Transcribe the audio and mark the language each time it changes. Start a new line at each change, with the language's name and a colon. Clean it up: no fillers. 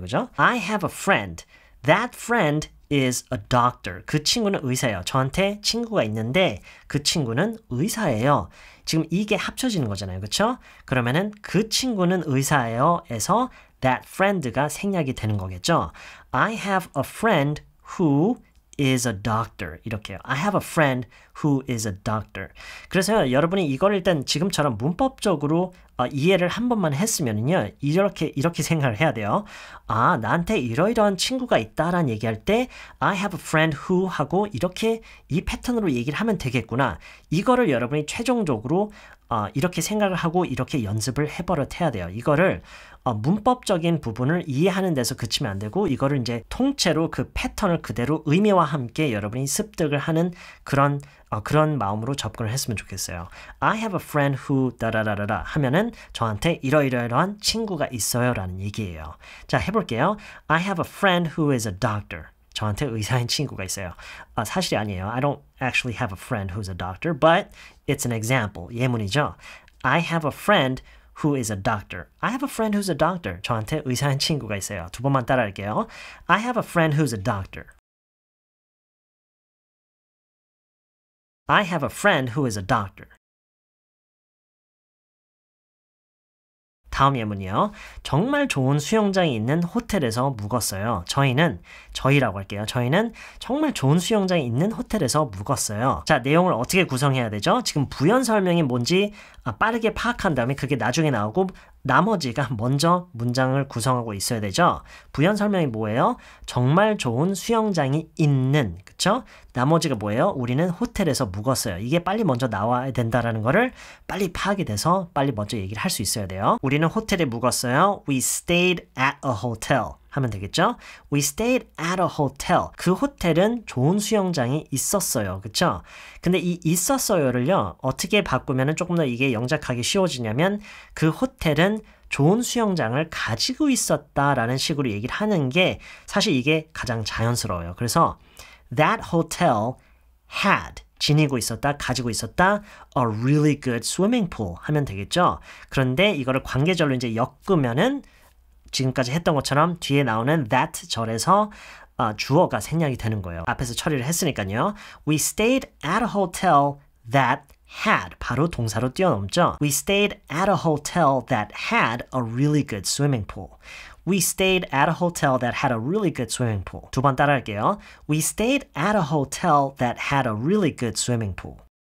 Korean: 그죠?
English: I have a friend. That friend is a doctor.
Korean: 그 친구는 의사예요. 저한테 친구가 있는데 그 친구는 의사예요. 지금 이게 합쳐지는 거잖아요. 그렇죠? 그러면은 그 친구는 의사예요에서
English: that friend
Korean: 가 생략이 되는 거겠죠.
English: I have a friend who is a doctor.
Korean: 이렇게요.
English: I have a friend who is a doctor.
Korean: 그래서 여러분이 이걸 일단 지금처럼 문법적으로 이해를 한 번만 했으면요. 이렇게 생각을 해야 돼요. 아, 나한테 이러이러한 친구가 있다라는 얘기할 때
English: I have a friend who
Korean: 하고 이렇게 이 패턴으로 얘기를 하면 되겠구나. 이거를 여러분이 최종적으로 이렇게 생각을 하고 이렇게 연습을 해버릇해야 돼요. 이거를 문법적인 부분을 이해하는 데서 그치면 안 되고 이거를 이제 통째로 그 패턴을 그대로 의미와 함께 여러분이 습득을 하는 그런 마음으로 접근을 했으면 좋겠어요.
English: I have a friend who
Korean: 다라라라라 하면은 저한테 이러이러한 친구가 있어요 라는 얘기예요. 자, 해볼게요.
English: I have a friend who is a doctor.
Korean: 저한테 의사인 친구가 있어요. 사실이 아니에요.
English: I don't actually have a friend who's a doctor, but it's an example.
Korean: 예문이죠.
English: I have a friend who is a doctor. I have a friend who's a doctor.
Korean: 저한테 의사인 친구가 있어요. 두 번만 따라할게요. I have a friend who's a doctor. I have a friend who is a doctor. 다음 예문이요. 정말 좋은 수영장이 있는 호텔에서 묵었어요. 저희라고 할게요. 저희는 정말 좋은 수영장이 있는 호텔에서 묵었어요. 자, 내용을 어떻게 구성해야 되죠? 지금 부연 설명이 뭔지 빠르게 파악한 다음에 그게 나중에 나오고 나머지가 먼저 문장을 구성하고 있어야 되죠. 부연 설명이 뭐예요? 정말 좋은 수영장이 있는, 그쵸? 나머지가 뭐예요? 우리는 호텔에서 묵었어요. 이게 빨리 먼저 나와야 된다라는 거를 빨리 파악이 돼서 빨리 먼저 얘기를 할 수 있어야 돼요. 우리는 호텔에 묵었어요.
English: We stayed at a hotel.
Korean: 하면 되겠죠?
English: We stayed at a hotel.
Korean: 그 호텔은 좋은 수영장이 있었어요. 그쵸? 근데 이 있었어요를요. 어떻게 바꾸면 조금 더 이게 영작하기 쉬워지냐면 그 호텔은 좋은 수영장을 가지고 있었다라는 식으로 얘기를 하는 게 사실 이게 가장 자연스러워요. 그래서
English: that hotel had
Korean: 지니고 있었다, 가지고 있었다,
English: a really good swimming pool
Korean: 하면 되겠죠? 그런데 이거를 관계절로 이제 엮으면은 지금까지 했던 것처럼 뒤에 나오는 that 절에서 주어가 생략이 되는 거예요. 앞에서 처리를 했으니까요.
English: We stayed at a hotel that had
Korean: 바로 동사로 뛰어넘죠.
English: We stayed at a hotel that had a really good swimming pool. We stayed at a hotel that had a really good swimming pool.
Korean: 두 번 따라할게요.
English: We stayed at a hotel that had a really good swimming pool.